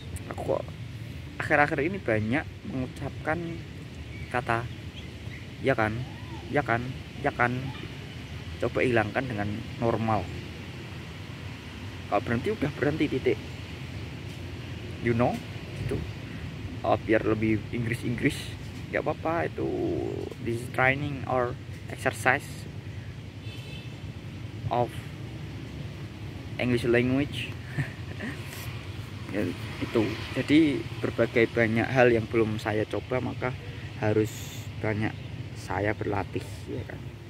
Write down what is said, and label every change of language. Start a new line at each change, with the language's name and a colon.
Indonesian: Aku kok akhir-akhir ini banyak mengucapkan kata ya kan, ya kan, ya kan. Coba hilangkan dengan normal. Kalau berhenti udah berhenti, titik.
English: You know
Indonesian: itu biar lebih Inggris nggak apa-apa itu.
English: This is training or exercise of English language.
Indonesian: Ya, itu jadi berbagai banyak hal yang belum saya coba, maka harus banyak saya berlatih ya kan.